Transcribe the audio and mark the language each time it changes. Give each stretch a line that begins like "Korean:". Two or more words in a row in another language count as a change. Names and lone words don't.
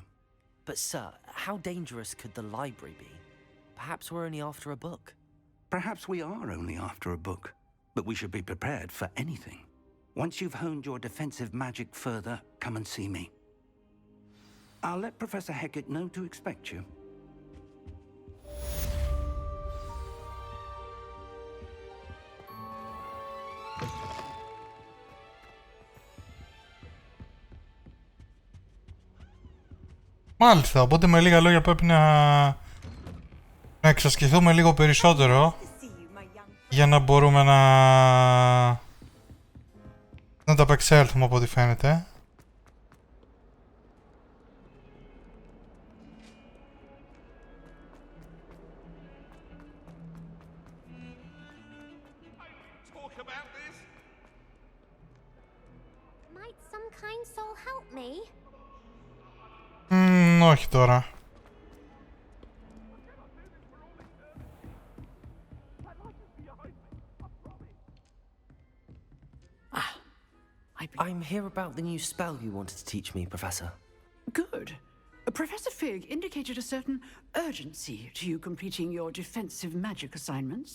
English: But sir, how dangerous could the library be? Perhaps we're only after a book. Perhaps we are only after a book, but we should be prepared for anything. Once you've honed your defensive magic further, come and see me. I'll let Professor Hecat know to expect you.
Greek: Μάλιστα, οπότε με λίγα λόγια πρέπει να εξασκηθούμε λίγο περισσότερο για να μπορούμε να τα απεξέλθουμε από ό,τι φαίνεται.
English: Might some kind soul help me?
Greek: Όχι τώρα.
English: I'm here about the new spell you wanted to teach me, Professor. Good. Professor Fig indicated a certain urgency to you completing your defensive magic assignments.